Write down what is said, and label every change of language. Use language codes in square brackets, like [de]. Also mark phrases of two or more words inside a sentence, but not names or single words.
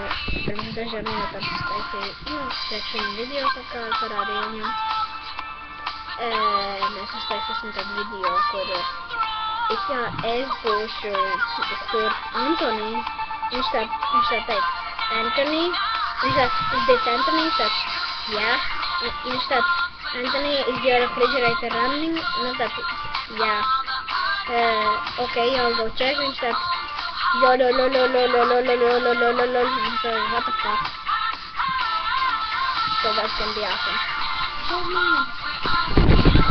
[lv] Pirms dažām minūtēm uztaisīju, priekš viņam video kaut kā parādīju viņam. Mēs uztaisīsim tādu video, kur es būšu, kur Antonī, viņš tā teiks, Antonī, viņš teiks Antonī, tāds, jā, viņš tāds, [en] Anthony, is your refrigerator running? No, that's, yeah. Okay, I'll go check. [lv] Viņš tāds, [en] what the fuck? So that's gonna be awesome.